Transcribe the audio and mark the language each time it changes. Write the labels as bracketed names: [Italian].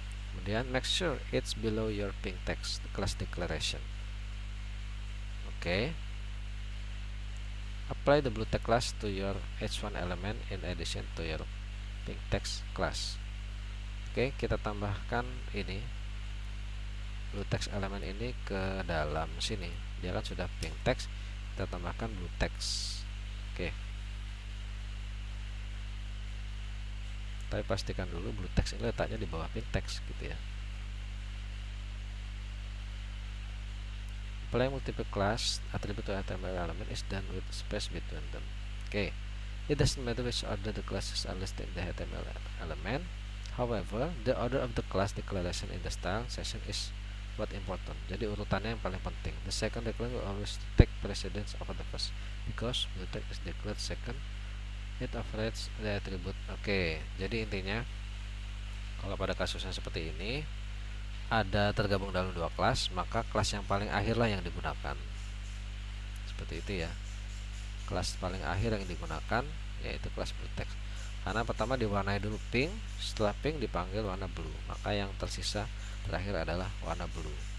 [Indonesian] Kemudian [English] make sure it's below your pink text class declaration. Oke. Apply the blue text class to your h1 element in addition to your pink text class. [Indonesian] Oke, kita tambahkan ini blue text element ini ke dalam sini. Dia kan sudah pink text, kita tambahkan blue text. Oke. Tapi pastikan dulu blue text ini letaknya di bawah pink text gitu ya. [English] Apply multiple class attribute to HTML element is done with space between them. Okay. It doesn't matter which order the classes are listed in the HTML element. However, the order of the class declaration in the style section is what important. [Indonesian] Jadi urutannya yang paling penting. [English] The second declaration will always take precedence over the first because the text is declared second. It overrides the attribute. Oke. [Indonesian] Jadi intinya kalau pada kasusnya seperti ini, ada tergabung dalam dua kelas, maka kelas yang paling akhir lah yang digunakan. Seperti itu ya. Kelas paling akhir yang digunakan yaitu kelas blue text. Karena pertama diwarnai dulu pink, setelah pink dipanggil warna blue, maka yang tersisa terakhir adalah warna blue.